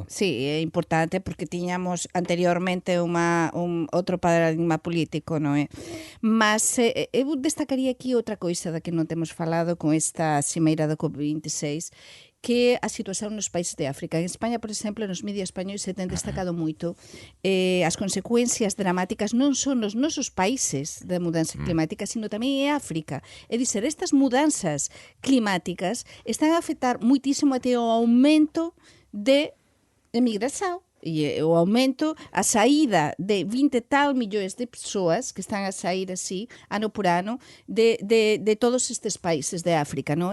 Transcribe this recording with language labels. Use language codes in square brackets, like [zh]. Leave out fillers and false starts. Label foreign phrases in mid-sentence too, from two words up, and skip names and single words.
[pt] Sim, é importante porque tínhamos anteriormente outro paradigma político, não é? Mas eu destacaria aqui outra coisa da que não temos falado com esta cimeira da COP26, que é a situação nos países de África. Em Espanha, por exemplo, nos mídias espanhóis [gl] se tem destacado moito as consecuencias dramáticas non só nos nosos países da mudança climática, sino tamén en África. É dizer, estas mudanças climáticas están a afectar muitísimo até o aumento de emigração. E o aumento, a saída de 20 e tal millóns de persoas que están a sair así, ano por ano, de todos estes países de África, non?